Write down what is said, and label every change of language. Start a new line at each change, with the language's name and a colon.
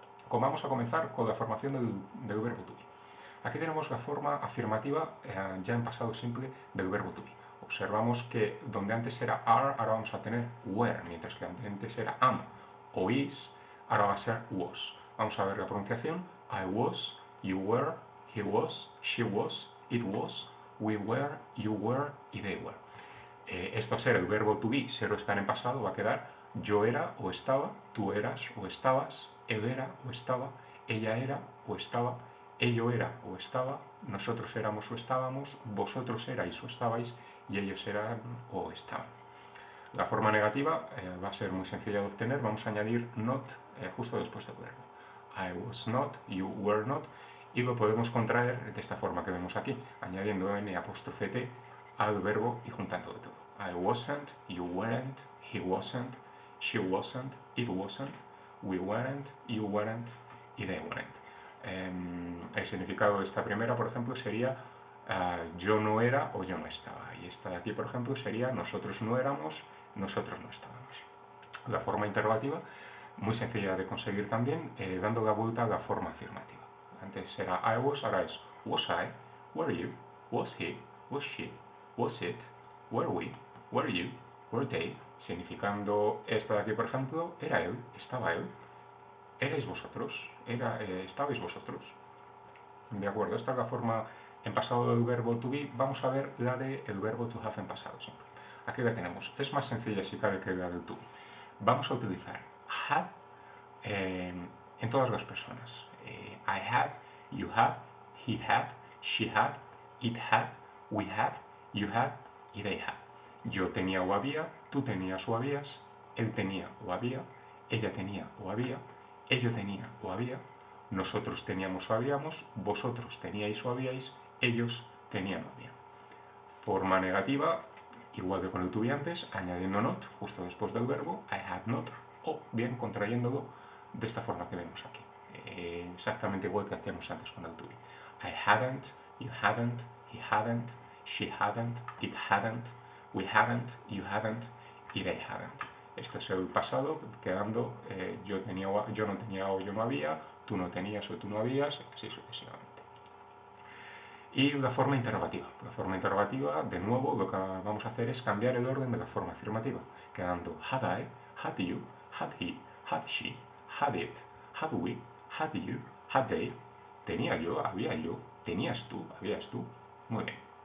Spanish: Vamos a comenzar con la formación del verbo to be. Aquí tenemos la forma afirmativa ya en pasado simple del verbo to be. Observamos que donde antes era are, ahora vamos a tener were, mientras que antes era am o is, ahora va a ser was. Vamos a ver la pronunciación.
English: I was, you were, he was, she was, it was, we were, you were y they were.
Spanish: Esto a ser el verbo to be, ser o estar en pasado, va a quedar yo era o estaba, tú eras o estabas, él era o estaba, ella era o estaba, ello era o estaba, nosotros éramos o estábamos, vosotros erais o estabais y ellos eran o estaban. La forma negativa va a ser muy sencilla de obtener. Vamos a añadir not justo después del verbo.
English: I was not, you were not,
Spanish: y lo podemos contraer de esta forma que vemos aquí, añadiendo n''t al verbo y juntándolo todo.
English: I wasn't, you weren't, he wasn't, she wasn't, it wasn't, we weren't, you weren't y they weren't.
Spanish: El significado de esta primera, por ejemplo, sería yo no era o yo no estaba. Y esta de aquí, por ejemplo, sería nosotros no éramos, nosotros no estábamos. La forma interrogativa, muy sencilla de conseguir también, dando la vuelta a la forma afirmativa. Antes era
English: I was,
Spanish: ahora es
English: was I, were you, was he, was she, was it, were we, were you, were they,
Spanish: significando esta de aquí, por ejemplo, era él, estaba él, erais vosotros, estabais vosotros. De acuerdo, esta es la forma en pasado del verbo to be. Vamos a ver la del verbo to have en pasado simple. Aquí la tenemos. Es más sencilla si cabe que la del to. Vamos a utilizar had en todas las personas.
English: I had, you had, he had, she had, it had, we had, you had y they had.
Spanish: Yo tenía o había, tú tenías o habías, él tenía o había, ella tenía o había, ello tenía o había, nosotros teníamos o habíamos, vosotros teníais o habíais, ellos tenían o habían. Forma negativa, igual que con el to be antes, añadiendo not justo después del verbo,
English: I had not,
Spanish: o bien contrayéndolo de esta forma que vemos aquí. Exactamente igual que hacíamos antes con el to be.
English: I hadn't, you hadn't, he hadn't, she hadn't, it hadn't, we hadn't, you hadn't y they hadn't.
Spanish: Esto es el pasado, quedando yo no tenía o yo no había, tú no tenías o tú no habías, así sucesivamente. Y la forma interrogativa. La forma interrogativa, de nuevo, lo que vamos a hacer es cambiar el orden de la forma afirmativa, quedando
English: had I, had you, had he, had she, had it, had we, had you, had they,
Spanish: tenía yo, había yo, tenías tú, habías tú. Muy bien.